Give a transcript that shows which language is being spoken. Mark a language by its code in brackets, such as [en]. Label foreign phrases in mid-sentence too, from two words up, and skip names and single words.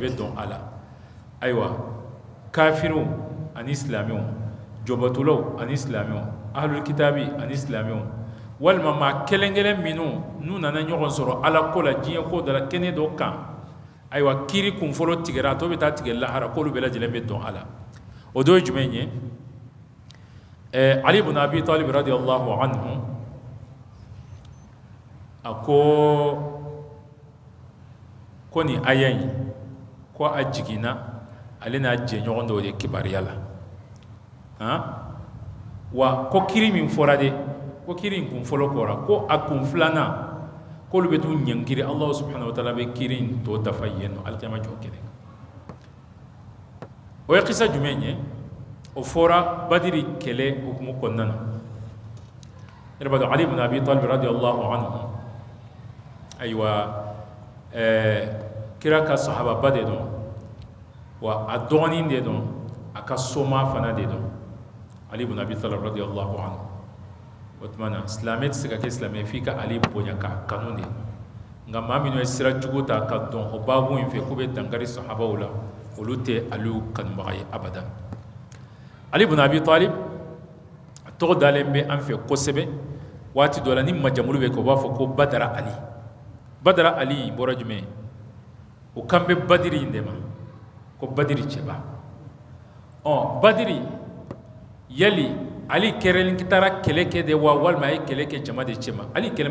[bm] bɛ dɔn a la ayiwa kafiriw ani silamɛw jɔbatulaw ani silamɛw [ar] أهل الكتاب [bm] ani silamɛw walima maa kelen-kelen minnu n'u nana ɲɔgɔn sɔrɔ ala ko la diɲɛ ko dara kɛnɛ dɔ kan ayiwa kiri kunfɔlɔ tigɛra a tɔ bɛ taa tigɛ lahara k'olu bɛɛ lajɛlen bɛ dɔn a la o dɔ ye jumɛn ye Ali ibn Abi Talib [ar] رضي الله عنه [bm] a ko nin aya in ko a jiginna ale n'a jɛɲɔgɔn dɔw de kibariya la wa ko kiri min fɔra de ko kiri in kun fɔlɔ kɔra ko a kun filanan k'olu bɛ t'u ɲɛnkiri Allah [ar] سبحانه وتعالى [bm] bɛ kiri in tɔ dafa yen nɔ alikiyama jɔ kɛnɛ o ye kisa jumɛn ye o fɔra Badiri kɛlɛ hukumu kɔnɔna na yɛrɛ b'a dɔn Ali ibn Abi Talib [ar] رضي الله عنه [bm] ayiwa kira ka sahababa de don wa a dɔgɔnin de don a ka soma fana de don Ali ibn Abi Talib [ar] رضي الله عنه [bm] otmana silamɛ tɛ se ka kɛ silamɛ f'i ka ale bonya k'a kanu de nka maa minnu ye sira jugu ta ka dɔn o baabu in fɛ k'u bɛ dankari sahabaw la olu tɛ aliyu kanubaga ye abada ali ibn abi talib a tɔgɔ dalen bɛ an fɛ kosɛbɛ waati dɔ la ni majamulu bɛ kɛ u b'a fɔ ko badara ali badara ali bɔra jumɛn o kan bɛ badiri in de ma ko badiri cɛba badiri yali ali kɛrɛn taara kɛlɛ kɛ de wa walima a ye kɛlɛ kɛ jama de cɛma ali kɛlɛ